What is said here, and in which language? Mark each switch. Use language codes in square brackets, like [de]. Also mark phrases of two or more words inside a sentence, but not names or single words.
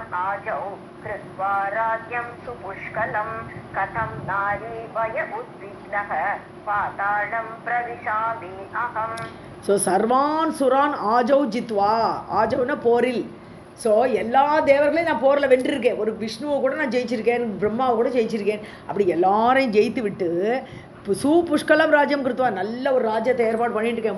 [sa] आजौ कृत्वा राज्यं सुपुष्कलं कथं नारी भय उद्विग्नः पातालं प्रविशामि अहम्. ஸோ सर्वान् सुरान् आजौ जित्वा, [ta] ஆஜௌனா போரில். ஸோ எல்லா தேவர்களையும் நான் போரில் வென்றிருக்கேன். ஒரு விஷ்ணுவை கூட நான் ஜெயிச்சிருக்கேன், பிரம்மாவை கூட ஜெயிச்சிருக்கேன். அப்படி எல்லாரையும் ஜெயித்து விட்டு [sa] सुपुष्कलं राज्यं कृत्वा, [ta] நல்ல ஒரு ராஜ்யத்தை ஏற்பாடு பண்ணிட்டு இருக்கேன்.